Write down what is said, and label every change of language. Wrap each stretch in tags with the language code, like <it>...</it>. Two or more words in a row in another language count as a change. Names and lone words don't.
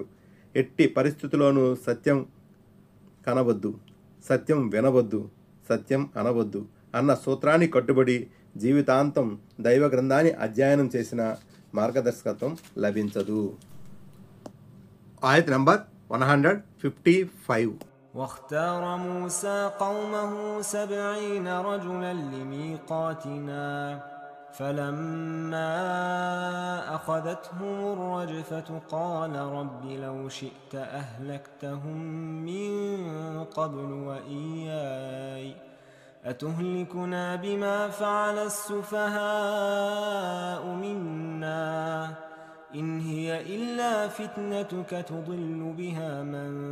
<te>ఎట్టి పరిస్థితుల్లోనూ సత్యం కనవద్దు, సత్యం వినవద్దు, సత్యం అనవద్దు అన్న సూత్రాన్ని కట్టుబడి జీవితాంతం దైవ గ్రంథాన్ని అధ్యయనం చేసిన మార్గదర్శకత్వం లభించదు. ఆయత్ నంబర్ 155.</te> <ar>واختار موسى قومه 70 رجلا لميقاتنا فلما أخذتهم الرجفة قال رب لو شئت أهلكتهم من قبل وإياي أتهلكنا بما فعل السفهاء منا إن هي إلا فتنتك تضل بها من</ar>